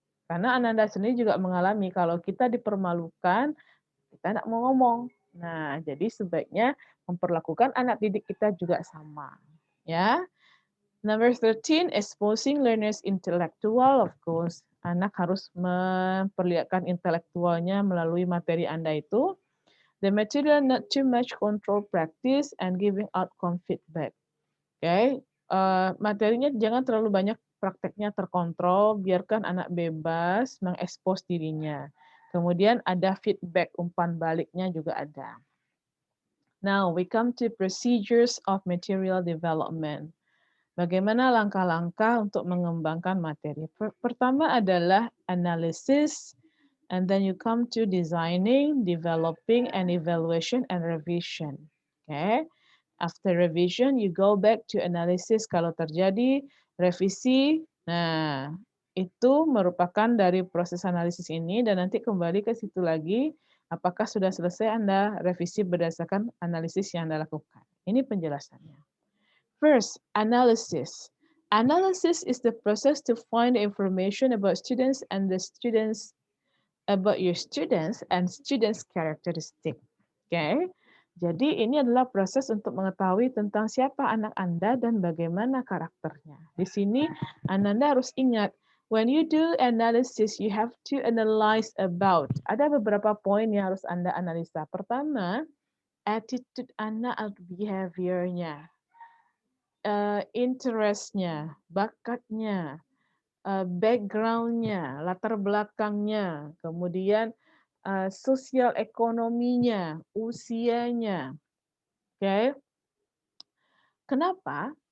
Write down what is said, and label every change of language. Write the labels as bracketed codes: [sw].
[id] Karena Ananda sendiri juga mengalami kalau kita dipermalukan, kita tidak mau ngomong. Nah, jadi sebaiknya memperlakukan anak didik kita juga sama. [en] Ya, Number 13, exposing learners intellectual, of course. [id] Anak harus memperlihatkan intelektualnya melalui materi Anda itu. [en] The material not too much control practice and giving outcome feedback. [id] Oke, materinya jangan terlalu banyak prakteknya terkontrol, biarkan anak bebas mengekspos dirinya. Kemudian ada feedback, umpan baliknya juga ada. [en] Now, we come to procedures of material development. [id] Bagaimana langkah-langkah untuk mengembangkan materi? Pertama adalah [en] analysis, and then you come to designing, developing, and evaluation and revision. Okay. After revision, you go back to analysis [id] kalau terjadi revisi. Nah, itu merupakan dari proses analisis ini dan nanti kembali ke situ lagi apakah sudah selesai Anda revisi berdasarkan analisis yang Anda lakukan. Ini penjelasannya. [en] First, analysis. Analysis is the process to find information about students and the students about your students and students characteristic. Oke. Okay? [id] Jadi ini adalah proses untuk mengetahui tentang siapa anak Anda dan bagaimana karakternya. Di sini Anda harus ingat, [en] when you do analysis, you have to analyze about. [id] Ada beberapa poin yang harus Anda analisa. Pertama, attitude anak atau behavior-nya. Interest-nya, bakatnya, background-nya, latar belakangnya, kemudian sosial ekonominya, usianya. Oke. Kenapa?